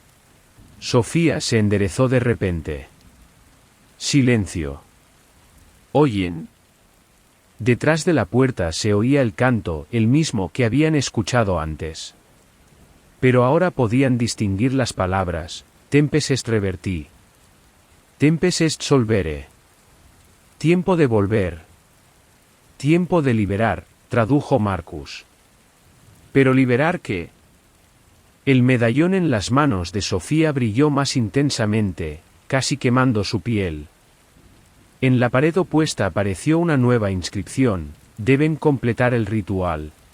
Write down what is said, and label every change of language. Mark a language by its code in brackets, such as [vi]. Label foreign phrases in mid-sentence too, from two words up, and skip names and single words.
[es] Sofía se enderezó de repente. Silencio. ¿Oyen? Detrás de la puerta se oía el canto, el mismo que habían escuchado antes. Pero ahora podían distinguir las palabras, [la] tempes est reverti. Tempes est solvere. [es] Tiempo de volver. Tiempo de liberar, tradujo Marcus. ¿Pero liberar qué? El medallón en las manos de Sofía brilló más intensamente, casi quemando su piel. En la pared opuesta apareció una nueva inscripción: deben completar el ritual.